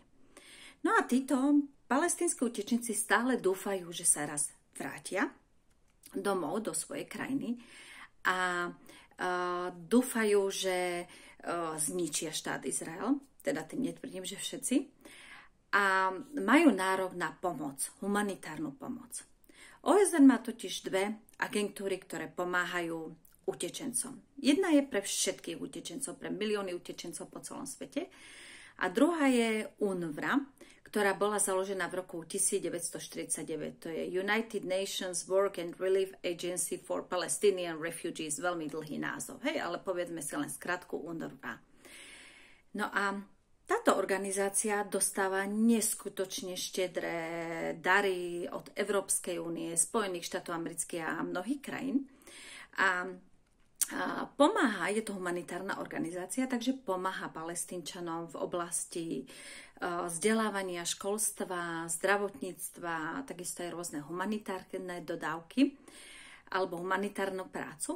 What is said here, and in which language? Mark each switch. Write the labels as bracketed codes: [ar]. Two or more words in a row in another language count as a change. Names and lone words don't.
[sk] No a títo palestínski utečenci stále dúfajú, že sa raz vrátia domov do svojej krajiny a dúfajú, že zničia štát Izrael, teda tým netvrdím, že všetci, a majú nárok na pomoc, humanitárnu pomoc. OSN má totiž dve agentúry, ktoré pomáhajú utečencom. Jedna je pre všetkých utečencov, pre milióny utečencov po celom svete a druhá je UNRWA, ktorá bola založená v roku 1949. To je United Nations Work and Relief Agency for Palestinian Refugees. Veľmi dlhý názov, hej, ale povedzme si len skratku UNRWA. No a táto organizácia dostáva neskutočne štedré dary od Európskej únie, Spojených štátov amerických a mnohých krajín. A pomáha, je to humanitárna organizácia, takže pomáha Palestínčanom v oblasti vzdelávania, školstva, zdravotníctva, takisto aj rôzne humanitárne dodávky alebo humanitárnu prácu.